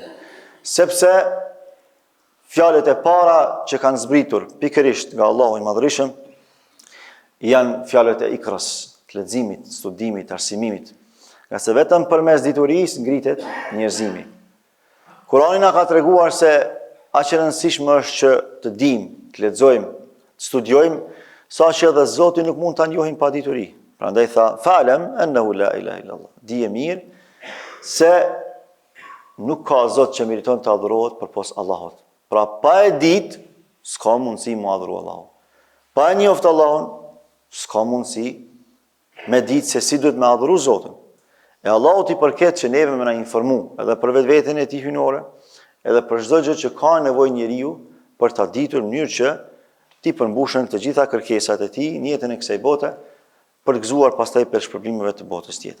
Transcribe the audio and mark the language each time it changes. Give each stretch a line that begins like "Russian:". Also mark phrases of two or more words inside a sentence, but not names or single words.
Albanian: Sepse fjalët e para që kanë zbritur pikërisht nga Allahu i Madhërisëm janë fjalët e ikras, të leximit, studimit, arsimimit. Nga se vetëm përmes diturisë ngritet njerëzimi. Kurani na ka treguar se aq e rëndësishme është që të dimë, të lexojmë, të studiojmë, saqë edhe Zoti nuk mund ta njohim pa dituri. Prandaj tha,
Arabic: فاعلم أنه لا إله إلا الله.
Albanian: Dije mirë se nuk ka Zot që meriton të adhurohet përpos Allahut. Pra pa e ditë, s'ka mundësi mu adhuru Allahun. Pa e njoftë Allahun, s'ka mundësi me ditë se si duhet me adhuru Zotin. E Allahut i përket që neve me na informu, edhe për vetveten e tij hyjnore, edhe për çdo gjë që ka nevojë njeriu për ta ditur në mënyrë që ti përmbushen të gjitha kërkesat e tij në jetën e kësaj bote, për të gëzuar pastaj për shpërblimeve të botës tjetër.